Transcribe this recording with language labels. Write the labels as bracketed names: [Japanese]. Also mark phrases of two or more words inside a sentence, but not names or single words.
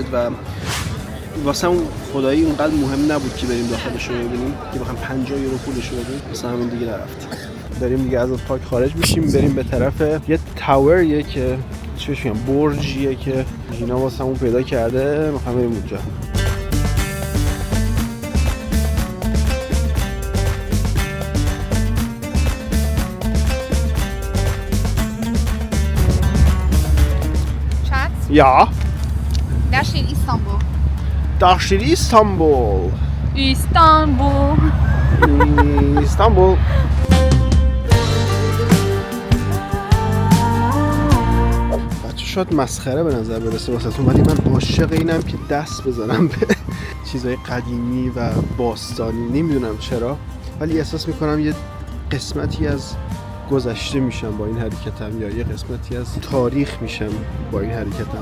[Persian] و واسه اون خدایی اونقدر مهم نبود که بریم داخلش رو ببینیم که بخوام 50 یورو پولش رو بدیم، واسه همین دیگه نرفتیم. داریم دیگه از پارک خارج میشیم، بریم به طرف یه تاوریه که چیش میگم، برجیه که جینا واسه همون پیدا کرده، میخوام بریم اونجا. [German] Ja. Daar steht Istanbul. Da steht Istanbul. Istanbul. Istanbul. [Persian] بچه شاید مسخره به نظر برسه واسهتون ولی من عاشق اینم که دست بزنم به چیزای قدیمی و باستانی. نمیدونم چرا ولی احساس میکنم یه قسمتی از گذشته میشم با این حرکتم یا یه قسمتی از تاریخ میشم با این حرکتم.